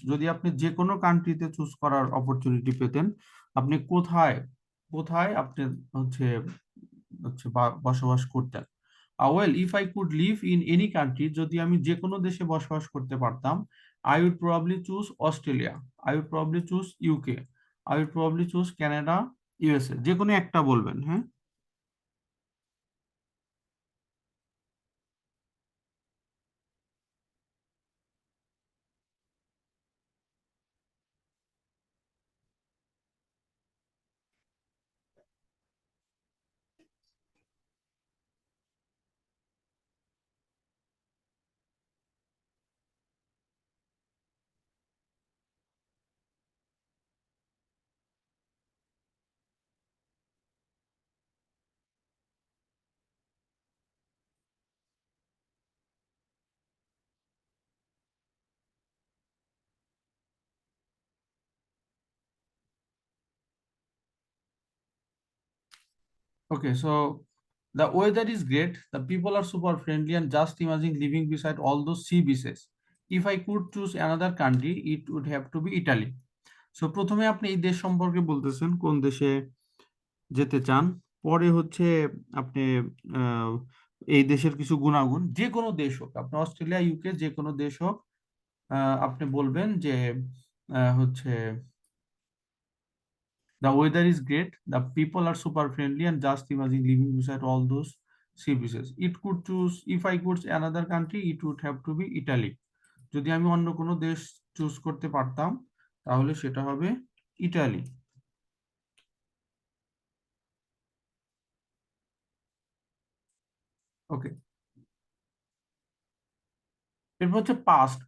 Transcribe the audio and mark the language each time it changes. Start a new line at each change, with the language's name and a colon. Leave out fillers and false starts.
Bangla: যদি আপনি যে কোনো কান্ট্রিতে চুজ করার অপরচুনিটি পেতেন, আপনি কোথায় কোথায় আপনি হচ্ছে হচ্ছে বসবাস করতেন?
English: well, if I could live in any country,
Bangla: যদি আমি যে কোনো দেশে বসবাস করতে পারতাম,
English: I would probably choose Australia, I would probably choose UK, I would probably choose Canada, USA,
Bangla: যে কোনো একটা বলবেন। হ্যাঁ,
English: okay, so the weather is great, the people are super friendly, and just imagine living beside all those sea beaches. If I could choose another country, it would have to be Italy.
Bangla: So প্রথমে আপনি এই দেশ সম্পর্কে বলতেছেন কোন দেশে যেতে চান, পরে হচ্ছে আপনি আহ, এই দেশের কিছু গুণাগুণ, যে কোনো দেশ হোক, আপনি অস্ট্রেলিয়া, ইউকে, যে কোনো দেশ হোক, আপনি বলবেন যে হচ্ছে
English: the weather is great, the people are super friendly, and just imagine living beside all those sea beaches. It could choose, if I could another country, it would have to be Italy.
Bangla: যদি আমি অন্য কোনো দেশ choose করতে পারতাম, তাহলে সেটা হবে ইটালি। ওকে, এরপর হচ্ছে পাস্ট।